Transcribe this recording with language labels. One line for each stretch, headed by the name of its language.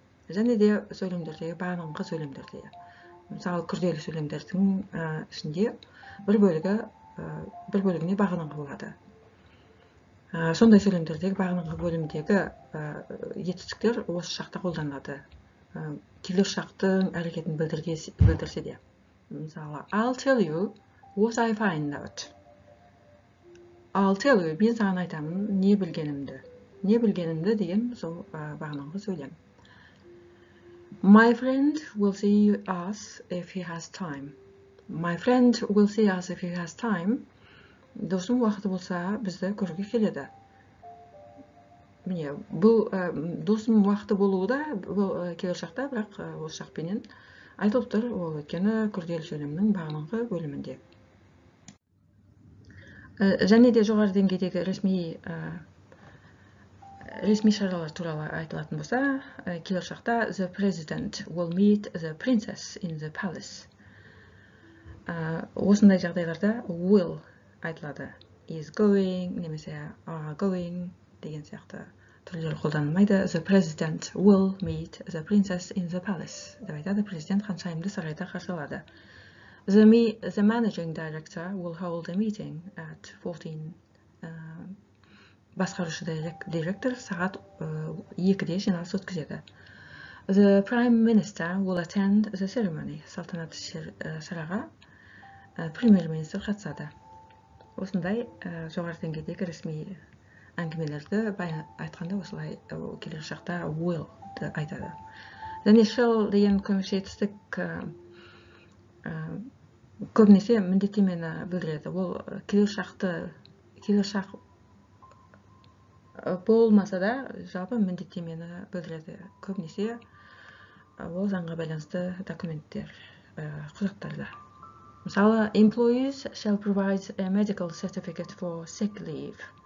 Kazakh: Және де сөйлемдердегі, бағаныңғы сөйлемдердегі. Мысалы, күрделі сөйлемдердің ішінде бір бөлігіне бағаныңғы болады. Сондай сөйлемдердегі бағаныңғы бөлімдегі етістіктер осы шақта қолданылады. Келер шақтың әрекетін білдірсе де. Мысалы,
English: I'll tell you what I find out. I'll tell you,
Kazakh: мен саған айтамын не білгенімді. Не білгенімді деген сол бағаныңғы сөйлем.
English: My friend will see us if he has time. My friend will see us if he has time.
Kazakh: Досым уақыты болса, бізді көруге келеді. Міне, бұл досым уақыты болуы да келер шақта, бірақ осы шақпенен айтылып тұр, ол өйткені күрделі сөйлемнің бағаныңғы бөлімінде. Және де жоғары деңгейдегі ресми шаралар туралы айтылатын болса, келер шақта
English: the president will meet the princess in the palace.
Kazakh: Осындай жағдайларда will айтылады.
English: Is going,
Kazakh: немесе
English: are going
Kazakh: деген сияқты түрлері қолданылмайды.
English: The president will meet the princess in the palace
Kazakh: деп айтады. Президент ханшайымды сарайда қарсы алады.
English: The managing director will hold a meeting at 14.
Kazakh: Басқарушы директор сағат 2-де жиналыс өткізеді.
English: The prime minister will attend the ceremony.
Kazakh: Салтанатты шараға премьер-министр қатысады. Осындай жоғары деңгейдегі ресми әңгімелерді айтқанда осылай келер шақта will айтады. Және shall деген көмекші етістік көбінесе міндеттемені білдіреді. Ол келер шақ болмаса да жалпы міндеттемені білдіреді. Көбінесе ол заңға байланысты документтер, құжаттарда. Мысалы,
English: employees shall provide a medical certificate for sick leave.